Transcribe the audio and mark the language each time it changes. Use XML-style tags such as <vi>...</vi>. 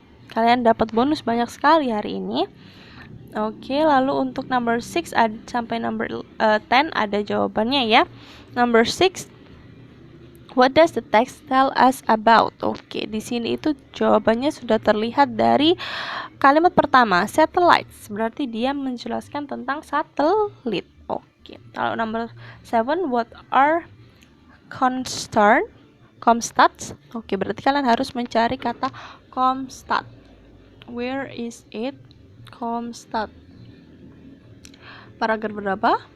<id>Kalian dapat bonus banyak sekali hari ini. Oke, lalu untuk number 6 sampai number 10 ada jawabannya ya.</id> <en>Number 6, what does the text tell us about?</en> <id>Oke, di sini itu jawabannya sudah terlihat dari kalimat pertama, satellites. Berarti dia menjelaskan tentang satelit.</id> <en>Oke, kalau number 7, what are comstats?</en> <id>Oke, berarti kalian harus mencari kata comstat.</id> <en>Where is it?</en> <id>Comstat. Paragraf berapa?</id>